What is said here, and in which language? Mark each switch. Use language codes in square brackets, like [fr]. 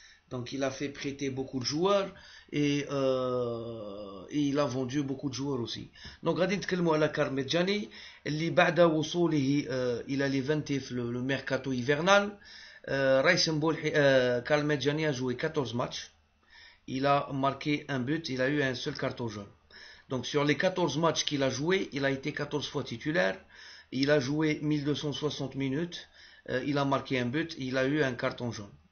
[fr] Donc il a fait prêter beaucoup de joueurs et il a vendu beaucoup de joueurs aussi. [ar] Donc غادي نتكلموا على كارل ميدجاني اللي بعد وصوله إلى ليفانتي في [fr] le mercato hivernal. رايس مبولحي كارل ميدجاني a joué 14 matchs. Il a marqué un but, il a eu un seul carton jaune. Donc sur les 14 matchs qu'il a joué, il a été 14 fois titulaire, il a joué 1260 minutes, il a marqué un but, il a eu un carton jaune.